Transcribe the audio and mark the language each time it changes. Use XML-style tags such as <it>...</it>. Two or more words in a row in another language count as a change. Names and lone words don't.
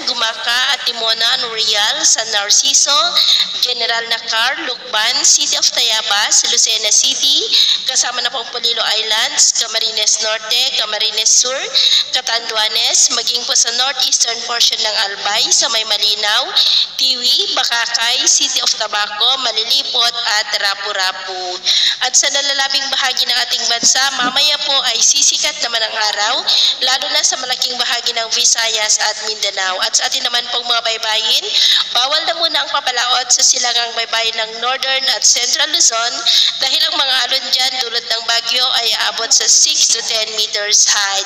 <tl>Gumaka, Atimonan, Real, San Narciso, General Nakar, Lukban, City of Tayabas, Lucena City, kasama na pong Polilo Islands, Camarines Norte, Camarines Sur, Catanduanes, maging po sa northeastern portion ng Albay, sa may Malinaw, Tiwi, Bakakay, City of Tabaco, Malilipot at Rapu-Rapu. At sa nalalabing bahagi ng ating bansa, mamaya po ay sisikat naman ang araw, lalo na sa malaking bahagi ng Visayas at Mindanao. At sa atin naman pong mga baybayin, bawal na muna ang papalaot sa silangang baybayin ng Northern at Central Luzon dahil ang mga alon dyan dulot ng bagyo ay aabot sa</tl> <en>6 to 10 meters height.</en>